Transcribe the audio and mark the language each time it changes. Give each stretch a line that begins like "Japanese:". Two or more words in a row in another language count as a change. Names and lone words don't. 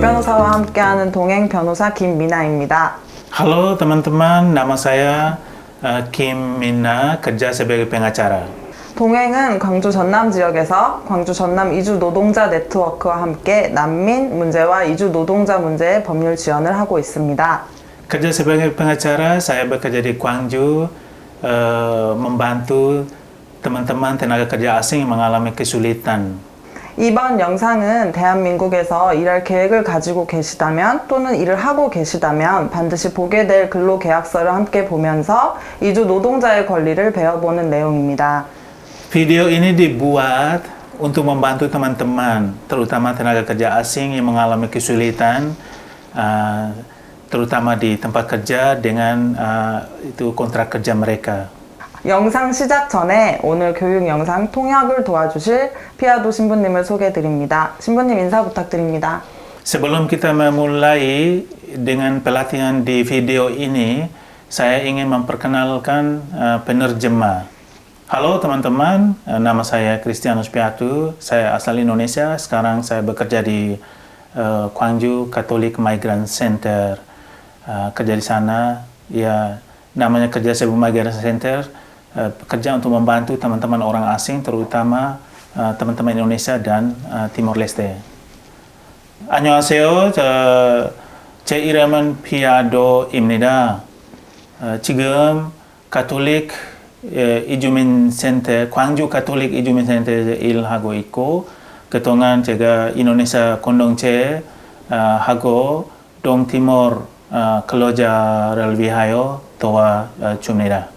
Korean: 변호사와 함께하는 동행 변호사 김미나입니다.
Indonesian: Halo teman-teman, nama saya Kim Mina, kerja sebagai pengacara.
Korean: 동행은 광주 전남 지역에서 광주 전남 이주 노동자 네트워크와 함께 난민 문제와 이주 노동자 문제의 법률 지원을 하고 있습니다.
Indonesian: Kerja sebagai pengacara, saya bekerja di Gwangju, membantu teman-teman tenaga kerja asing yang mengalami kesulitan.
Korean: 이번 영상은 대한민국에서 일할 계획을 가지고 계시다면 또는 일을 하고 계시다면 반드시 보게 될 근로계약서를 함께 보면서 이주 노동자의 권리를 배워보는 내용입니다.
Indonesian: Video ini dibuat untuk membantu teman-teman, terutama tenaga kerja asing yang mengalami kesulitan, terutama di tempat kerja dengan itu kontrak kerja mereka.
Korean: 영상 시작 전에 오늘 교육 영상 통역을 도와주실 피아도 신부님을 소개해드립니다. 신부님 인사 부탁드립니다.
Indonesian: Sebelum kita memulai dengan pelatihan di video ini, saya ingin memperkenalkan penerjemah. Halo teman-teman, nama saya Christianus Piatu, saya asal Indonesia, sekarang saya bekerja di Gwangju Catholic Migrant Center. Kerja di sana, ya namanya kerja sebagai Migrant Center, bekerja untuk membantu teman-teman orang asing, terutama teman-teman Indonesia dan Timor Leste.
Korean: 안녕하세요. 제 이름은 피아도입니다. 지금 가톨릭 이주민 센터, 광주 가톨릭 이주민 센터에서 일하고 있고, 그동안 제가 인도네시아 공동체 하고 동티모르 근로자를 위하여 도와줍니다.